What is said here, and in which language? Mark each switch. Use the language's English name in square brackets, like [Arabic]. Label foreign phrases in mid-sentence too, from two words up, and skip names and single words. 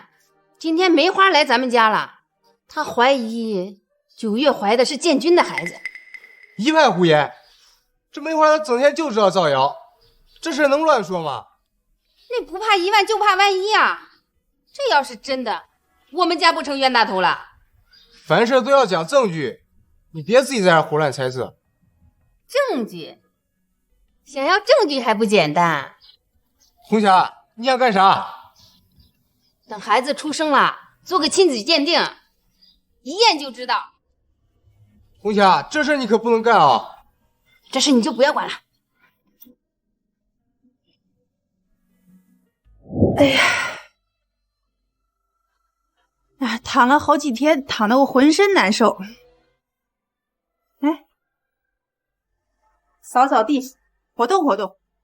[Chinese] 今天梅花来咱们家了，她怀疑9月怀的是建军的孩子。一派胡言！这梅花她整天就知道造謠，这事能乱说吗？那不怕一万就怕万一啊！这要是真的，我們家不成冤大頭了。凡事都要講證據，你別自己在這胡亂猜測。證據？想要證據還不簡單。紅霞，你想幹啥？等孩子出生了，做個親子鑑定，一驗就知道。紅霞，這事你可不能幹啊！這事你就不要管了。哎呀，躺了好幾天，躺得我渾身難受。哎，掃掃地，活動活動。